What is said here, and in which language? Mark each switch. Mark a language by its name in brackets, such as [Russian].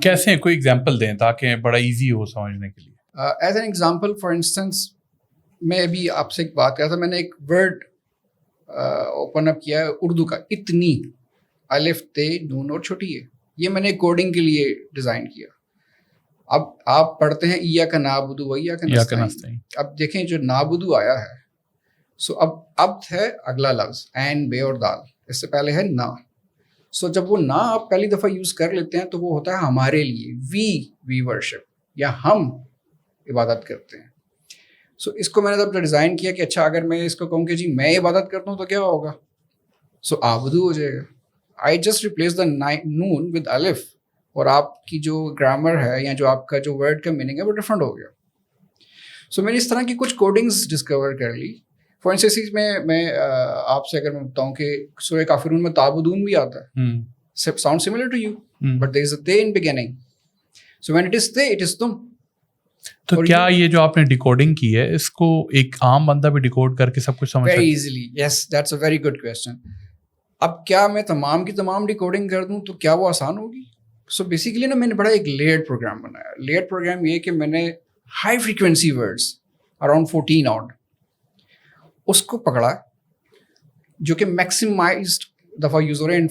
[Urdu] کیسے کوئی ایگزامپل دیں تاکہ بڑا ایزی ہو سمجھنے کے لیے. [English] as an example for instance [Urdu] میں ابھی آپ سے ایک بات کر رہا تھا, میں نے ایک ورڈ اوپن اپ کیا ہے اردو کا, اتنی, الف تے نون اور چھوٹی ہے. یہ میں نے کوڈنگ کے لیے ڈیزائن کیا. اب آپ پڑھتے ہیں [Arabic] ایاک نعبد و ایاک نستعین. [Urdu] اب دیکھیں جو نعبد آیا ہے سو اب عبد ہے اگلا لفظ, عین بے اور دال, اس سے پہلے ہے نا. سو جب وہ نا آپ پہلی دفعہ یوز کر لیتے ہیں تو وہ ہوتا ہے ہمارے لیے, [English] we worship, [Urdu] یا ہم عبادت کرتے ہیں. سو اس کو میں نے جب ڈیزائن کیا کہ اچھا اگر میں اس کو کہوں کہ جی میں عبادت کرتا ہوں تو کیا ہوگا, سو آبدو ہو جائے گا. [English] I just replace the نون with الف, [Urdu] اور آپ کی جو گرامر ہے یا جو آپ کا جو ورڈ کا میننگ ہے وہ ڈفرینٹ ہو گیا. سو میں نے اس طرح کی کچھ کوڈنگز ڈسکور کر لی. [English] for instance [Urdu] میں آپ سے اگر میں بتاؤں کہ سورہ کافرون میں تعبدون بھی آتا ہے, [English] Sound similar to you, but there is a تے in beginning. So when it is تے it is تم. [Urdu] تو کیا یہ جو آپ نے ڈیکوڈنگ کی ہے اس کو ایک عام بندہ بھی ڈیکوڈ کر کے سب کچھ سمجھ سکتا ہے؟ [English] Very easily, yes, that's a very good question. [Urdu] اب کیا میں تمام کی تمام ڈیکوڈنگ کر دوں تو کیا وہ آسان ہوگی؟ سو بیسیکلی نا میں نے بڑا ایک لیئرڈ پروگرام بنایا. لیئرڈ پروگرام یہ کہ میں نے high frequency words around 14 odd اس کو پکڑا جو کہ میکسیمائزڈ دفعہ یوز ہو رہے ہیں.